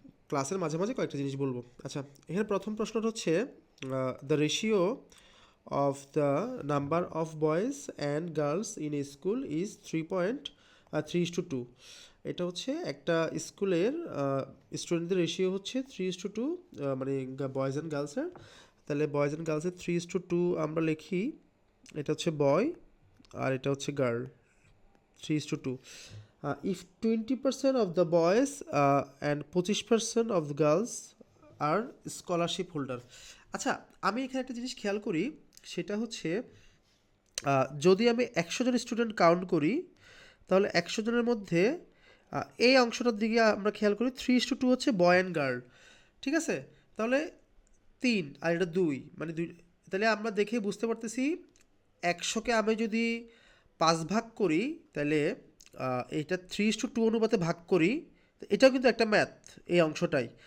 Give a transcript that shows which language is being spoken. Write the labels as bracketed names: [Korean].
[Bangla] ক্লাসের মাঝে মাঝে কয়েকটা জিনিস বলবো। আচ্ছা, এখানে প্রথম প্রশ্নটা হচ্ছে [English] The ratio of the number of boys and girls in a school is 3.3:2। [Bangla] এটা হচ্ছে একটা স্কুলের স্টুডেন্টদের রেশিও হচ্ছে 3:2, মানে বয়েজ অ্যান্ড গার্লসের। তাহলে বয়েজ অ্যান্ড গার্লসের 3:2 আমরা লিখি, এটা হচ্ছে বয় আর এটা হচ্ছে girl, 3:2. [English] If 20% of the boys and 25% of the girls are scholarship holder. [Bangla] আচ্ছা, আমি এখানে একটা জিনিস খেয়াল করি, সেটা হচ্ছে যদি আমি 100 জন স্টুডেন্ট কাউন্ট করি, তাহলে 100 জনের মধ্যে এই অংশটার দিকে আমরা খেয়াল করি 3:2 হচ্ছে বয় অ্যান্ড গার্ল, ঠিক আছে? তাহলে 3 আর এটা 2, মানে 2। তাহলে আমরা দেখে বুঝতে পারতেছি 100কে আমি যদি 5 ভাগ করি, তাহলে এটা 3:2 অনুপাতে ভাগ করি, এটাও কিন্তু একটা ম্যাথ, এই অংশটাই।